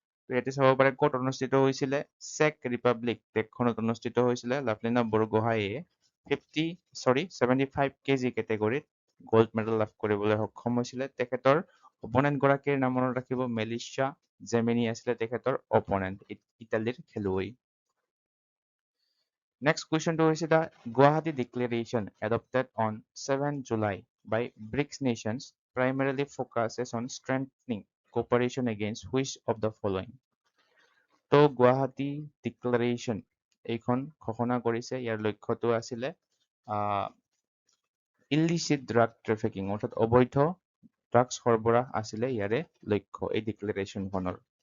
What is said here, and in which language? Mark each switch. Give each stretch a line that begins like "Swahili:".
Assamese: ইয়াতে চাব পাৰে ক'ত অনুষ্ঠিত হৈছিলে, চেক ৰিপাব্লিক দেশখনত অনুষ্ঠিত হৈছিলে। লাভলীনা বৰগোহাঁইয়ে 75 কেজি কেটেগৰীত গ'ল্ড মেডেল লাভ কৰিবলৈ সক্ষম হৈছিলে। তেখেতৰ অপনেণ্ট গৰাকীৰ নাম মনত ৰাখিব, মেলিছা জেমিনি আছিলে তেখেতৰ অপনেণ্ট, ইটালীৰ খেলুৱৈ।
English: Next কুৱেশ্যনটো হৈছে the Guwahati declaration adopted on 7 July by BRICS nations primarily focuses on strengthening cooperation against which of the following?
Assamese: তো গুৱাহাটী ডিক্লেৰেশ্যন এইখন ঘোষণা কৰিছে। ইয়াৰ লক্ষ্যটো আছিলে ইলিচিট ড্ৰাগ ট্ৰেফিকিং, অৰ্থাৎ অবৈধ ড্ৰাগছ সৰবৰাহ আছিলে ইয়াৰে লক্ষ্য এই ডিক্লেৰেশ্যনখনৰ।